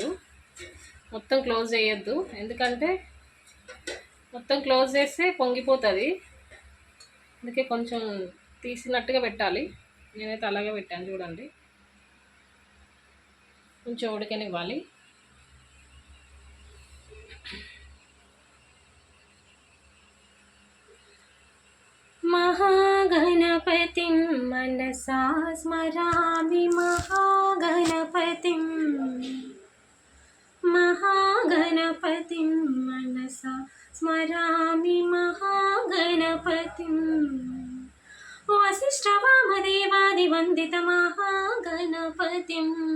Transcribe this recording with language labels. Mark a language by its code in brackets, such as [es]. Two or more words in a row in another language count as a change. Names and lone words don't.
[te] మొత్తం క్లోజ్ చేయొద్దు, ఎందుకంటే మొత్తం క్లోజ్ చేస్తే పొంగిపోతుంది. అందుకే కొంచెం తీసినట్టుగా పెట్టాలి. నేనైతే అలాగే పెట్టాను చూడండి. కొంచెం ఉడకనివ్వాలి. [sa] महागणपतिं मनसा स्मरामि, महागणपतिं मनसा स्मरामि, महागणपतिं वसिष्ठवामदेवादिवन्दित महागणपतिं